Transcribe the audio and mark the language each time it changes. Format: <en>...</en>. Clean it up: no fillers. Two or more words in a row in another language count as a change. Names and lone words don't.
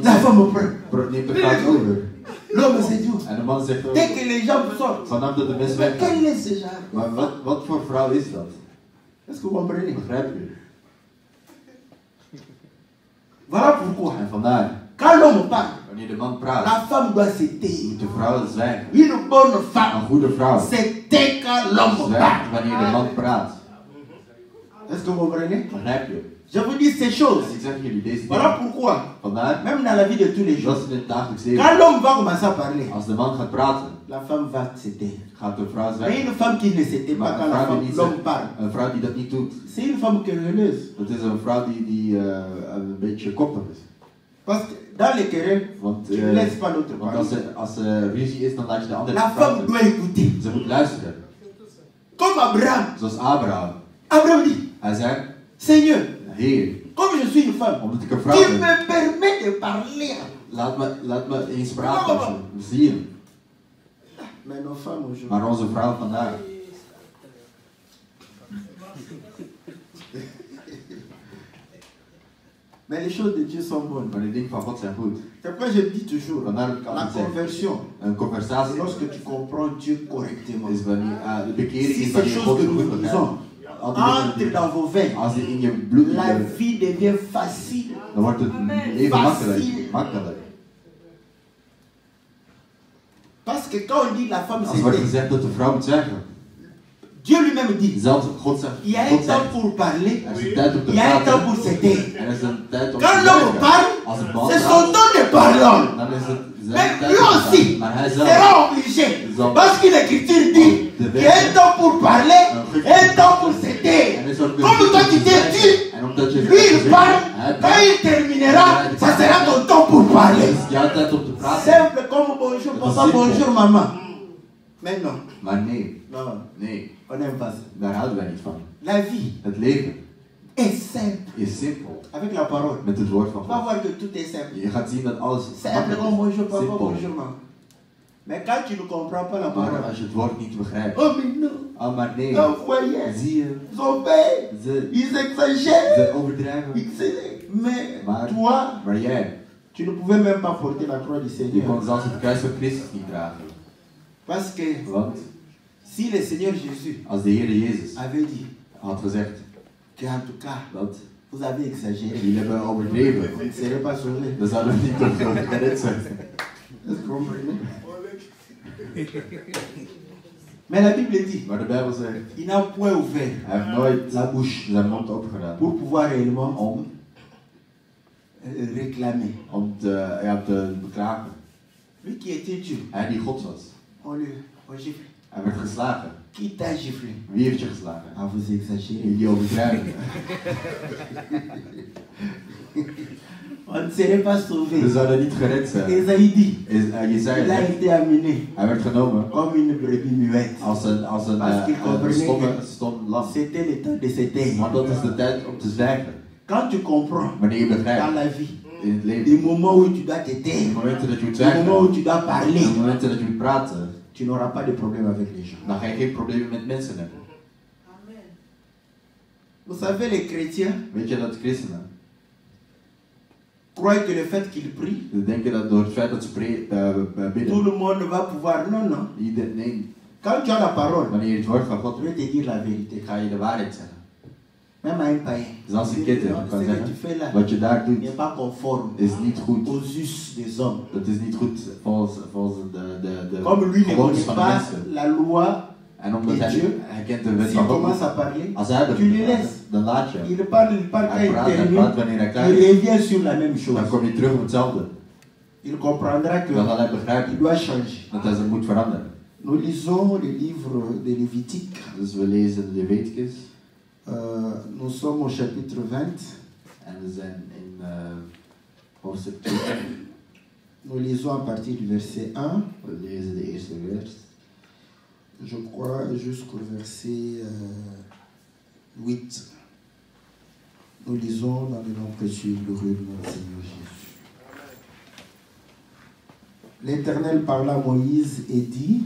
<fr>la</fr> <nl>zegt,</nl> <fr>femme prend.</fr> <nl>neemt de praat over.</nl> <fr>L'homme se dit,</fr> <nl>En de man zegt ook,</nl> <fr>dès que les gens sortent,</fr> <nl>vanaf dat de mensen</nl> <fr>mais</fr> <nl>weggaan.</nl> <fr>quel est ce genre?</fr> <nl>Maar wat voor vrouw is dat?</nl> <fr>Est-ce que vous comprenez?</fr> <nl>Begrijp je?</nl> <fr>Voilà pourquoi,</fr> <nl>En vandaar,</nl> <fr>quand l'homme parle,</fr> <nl>wanneer de man praat,</nl> <fr>la femme doit se taire.</fr> <nl>moet de vrouw zwijgen.</nl> <fr>Une bonne</fr> <nl>Een</nl> <fr>femme</fr> <nl>goede vrouw</nl> <fr>se tait quand l'homme</fr> <nl>zwijgt</nl> <fr>parle.</fr> <nl>wanneer de man praat.</nl> <fr>Est-ce que vous comprenez?</fr> <nl>Begrijp je?</nl> <fr>Je vous dis ces choses.</fr> <nl>Dus ik zeg jullie deze</nl> <fr>Voilà</fr> <nl>dingen.</nl> <fr>pourquoi,</fr> <nl>Vandaar,</nl> <fr>même dans la vie de tous les jours,</fr> <nl>dat is in het dagelijks leven.</nl> <fr>quand l'homme va commencer à parler,</fr> <nl>Als de man gaat praten,</nl> <fr>la femme va se taire.</fr> <nl>gaat de vrouw</nl> <fr>Mais</fr> <nl>zwijgen.</nl> <fr>une femme qui ne se tait pas</fr> <nl>Maar</nl> <fr>quand</fr> <nl>een</nl> <fr>la</fr> <nl>vrouw die</nl> <fr>femme,</fr> <nl>niet</nl> <fr>l'homme</fr> <nl>zegt,</nl> <fr>parle,</fr> <nl>een vrouw die dat niet doet,</nl> <fr>c'est une femme querelleuse.</fr> <nl>dat is een vrouw die een beetje koppig is.</nl> <fr>Parce que dans les querelles,</fr> <nl>Want,</nl> <fr>tu ne laisses pas l'autre</fr> <nl>want</nl> <fr>parler.</fr> <nl>als er ruzie is, dan laat je de andere</nl> <fr>La femme</fr> <nl>praten.</nl> <fr>doit écouter.</fr> <nl>Ze moet luisteren.</nl> <fr>Comme Abraham.</fr> <nl>Zoals Abraham.</nl> <fr>Abraham dit,</fr> <nl>Hij zei,</nl> <fr>Seigneur,</fr> <nl>Heer,</nl> <fr>comme je suis une femme,</fr> <nl>omdat ik een</nl> <fr>tu</fr> <nl>vrouw ben,</nl> <fr>me permets de parler.</fr> <nl>laat me eens praten. Zie je.</nl> <fr>Mais nos femmes aujourd'hui.</fr> <nl>Maar onze vrouw vandaag.</nl> <fr>Mais les choses de Dieu sont bonnes.</fr> <nl>Maar de dingen van God zijn goed.</nl> <fr>C'est pourquoi je dis toujours,</fr> <nl>Vandaar dat ik</nl> <fr>la</fr> <nl>altijd zeg,</nl> <fr>conversion,</fr> <nl>een conversatie</nl> <fr>lorsque tu comprends Dieu correctement.</fr> <nl>is wanneer, de bekering</nl> <fr>Si</fr> <nl>is</nl> <fr>ces</fr> <nl>wanneer</nl> <fr>choses</fr> <nl>God</nl> <fr>que</fr> <nl>zo</nl> <fr>nous</fr> <nl>goed</nl> <fr>disons</fr> <nl>begrijpt.</nl> <fr>entrent dans vos veines,</fr> <nl>Als die in je bloed</nl> <fr>la</fr> <nl>zijn,</nl> <fr>vie devient facile.</fr> <nl>dan wordt het leven</nl> <fr>Facile.</fr> <nl>makkelijk.</nl> <fr>Parce que quand on dit la femme</fr> <nl>Als er wordt</nl> <fr>c'est</fr> <nl>gezegd dat de vrouw moet zeggen,</nl> <fr>Dieu lui-même dit,</fr> <nl>zelfs God zegt,</nl> <fr>il y a un</fr> <nl>God</nl> <fr>temps</fr> <nl>zegt,</nl> <fr>pour parler,</fr> <nl>er is een tijd om te</nl> <fr>il y a un temps</fr> <nl>praten,</nl> <fr>pour s'aider.</fr> <nl>er is een tijd om</nl> <fr>Quand</fr> <nl>te</nl> <fr>l'homme</fr> <nl>werken.</nl> <fr>parle,</fr> <nl>Als een man</nl> <fr>c'est son</fr> <nl>praat,</nl> <fr>temps de parler.</fr> <nl>dan is het zijn</nl> <fr>Mais</fr> <nl>tijd</nl> <fr>lui</fr> <nl>om te</nl> <fr>aussi</fr> <nl>praten. Maar hij zelf,</nl> <fr>sera obligé. Parce que l'Écriture dit qu'il y a un temps pour parler, un temps pour s'aider.</fr> <nl>en is ook de</nl> <fr>Comme toi tu t'es dit,</fr> <nl>en omdat je</nl> <fr>lui il parle, quand il terminera, ça sera ton temps pour parler.</fr> <nl>is jouw tijd om te praten.</nl> <fr>Simple comme bonjour papa, bonjour maman. Mais non,</fr> <nl>Maar nee,</nl> <fr>non,</fr> <nl>nee,</nl> <fr>on n'aime pas ça.</fr> <nl>daar houden wij niet van.</nl> <fr>La vie</fr> <nl>Het leven</nl> <fr>est simple.</fr> <nl>is simpel</nl> <fr>Avec la parole,</fr> <nl>met het woord van</nl> <fr>on va</fr> <nl>God.</nl> <fr>voir que tout est simple.</fr> <nl>Je gaat zien dat alles</nl> <fr>Simple</fr> <nl>makkelijk</nl> <fr>comme bonjour</fr> <nl>is,</nl> <fr>papa,</fr> <nl>simpel.</nl> <fr>bonjour maman. Mais quand tu ne comprends pas la</fr> <nl>Maar</nl> <fr>parole,</fr> <nl>als je het woord niet begrijpt,</nl> <fr>oh mais non,</fr> <nl>ah maar nee,</nl> <fr>oh voyez,</fr> <nl>zie je,</nl> <fr>ils obéissent,</fr> <nl>ze,</nl> <fr>ils exagèrent.</fr> <nl>ze overdrijven.</nl> <fr>Mais</fr> <nl>Maar,</nl> <fr>toi,</fr> <nl>maar jij,</nl> <fr>tu ne pouvais même pas porter la croix du</fr> <nl>je</nl> <fr>Seigneur.</fr> <nl>kon zelfs het kruis van Christus niet dragen.</nl> <fr>Parce que</fr> <nl>Want</nl> <fr>si le Seigneur Jésus</fr> <nl>als de Heer Jezus</nl> <fr>avait dit</fr> <nl>had gezegd</nl> <fr>qu'en tout cas,</fr> <nl>dat</nl> <fr>vous avez exagéré,</fr> <nl>jullie hebben overdreven,</nl> <fr>vous ne serez pas sauvés.</fr> <nl>dan zouden we niet op gered zijn.</nl> <fr>Est-ce que vous comprenez? Mais la Bible dit,</fr> <nl>Maar de Bijbel zegt,</nl> <fr>il n'a point ouvert</fr> <nl>hij heeft nooit</nl> <fr>la bouche</fr> <nl>zijn mond opgedaan</nl> <fr>pour pouvoir réellement réclamer.</fr> <nl>om te beklagen.</nl> <fr>Lui qui était Dieu,</fr> <nl>Hij die God was.</nl> <fr>on gifle.</fr> <nl>Hij werd geslagen.</nl> <fr>Qui t'a giflé?</fr> <nl>Wie heeft je geslagen?</nl> <fr>Ah, vous exagérez.</fr> <nl>Jullie overdrijven.</nl> <fr>On ne serait pas sauvé.</fr> <nl>We zouden niet gered zijn.</nl> <fr>Esaïe dit,</fr> <nl>Jesaja</nl> <fr>il a</fr> <nl>zegt,</nl> <fr>été amené</fr> <nl>hij werd genomen</nl> <fr>comme une brebis muette.</fr> <nl>als een</nl> <fr>Parce qu'il comprenait</fr> <nl>stom lam.</nl> <fr>C'était le temps de se taire.</fr> <nl>Maar dat is de tijd om te zwijgen.</nl> <fr>Quand tu comprends</fr> <nl>Wanneer je</nl> <fr>dans</fr> <nl>begrijpt</nl> <fr>la vie,</fr> <nl>in het leven.</nl> <fr>des moments où tu dois te</fr> <nl>De</nl> <fr>taire,</fr> <nl>momenten dat je moet</nl> <fr>des moments où</fr> <nl>zwijgen.</nl> <fr>tu dois parler,</fr> <nl>De momenten dat je moet praten.</nl> <fr>tu n'auras pas de problème avec les gens.</fr> <nl>Dan ga je geen problemen met mensen hebben.</nl> <fr>Vous savez, les chrétiens</fr> <nl>Weet je dat christenen</nl> <fr>croient que le fait qu'ils prient,</fr> <nl>ze denken dat door het feit dat ze</nl> <fr>tout</fr> <nl>bidden,</nl> <fr>le monde va pouvoir. Non, non.</fr> <nl>nee,</nl> <fr>Quand tu as la parole,</fr> <nl>wanneer je het woord van God</nl> <fr>je vais te dire la vérité.</fr> <nl>ik ga je de waarheid zeggen.</nl> <fr>Même à un païen.</fr> <nl>Dus als een</nl> <fr>Non,</fr> <nl>kitten</nl> <fr>ce</fr> <nl>kan</nl> <fr>que</fr> <nl>zeggen,</nl> <fr>tu fais là</fr> <nl>wat je daar doet</nl> <fr>n'est pas conforme</fr> <nl>is niet goed.</nl> <fr>aux us des hommes.</fr> <nl>Dat is niet goed volgens de</nl> <fr>Comme lui ne</fr> <nl>gewoontes</nl> <fr>connaît</fr> <nl>van de</nl> <fr>pas</fr> <nl>mensen.</nl> <fr>la loi,</fr> <nl>En omdat</nl> <fr>Et</fr> <nl>hij</nl> <fr>Dieu,</fr> <nl>kent de wet</nl> <fr>s'il</fr> <nl>van God</nl> <fr>commence à</fr> <nl>niet,</nl> <fr>parler,</fr> <nl>als hij</nl> <fr>tu le</fr> <nl>dat</nl> <fr>laisses.</fr> <nl>dan laat je.</nl> <fr>Il parle quand</fr> <nl>Hij</nl> <fr>il</fr> <nl>praat</nl> <fr>termine,</fr> <nl>wanneer hij klaar</nl> <fr>il</fr> <nl>is.</nl> <fr>revient sur la même</fr> <nl>Dan</nl> <fr>chose.</fr> <nl>kom je terug op hetzelfde.</nl> <fr>Il comprendra que</fr> <nl>Dan zal hij</nl> <fr>il</fr> <nl>begrijpen</nl> <fr>doit changer.</fr> <nl>dat hij zich moet veranderen.</nl> <fr>Nous lisons le livre de Lévitique.</fr> <nl>Dus we lezen Leviticus.</nl> <fr>Nous sommes au chapitre 20.</fr> <nl>En we zijn in hoofdstuk 20.</nl> <fr>Nous lisons à partir du verset 1.</fr> <nl>We lezen de eerste vers.</nl> <fr>Je crois jusqu'au verset 8. Nous lisons dans le nom précieux et glorieux de notre Seigneur Jésus. L'Éternel parla à Moïse et dit,</fr>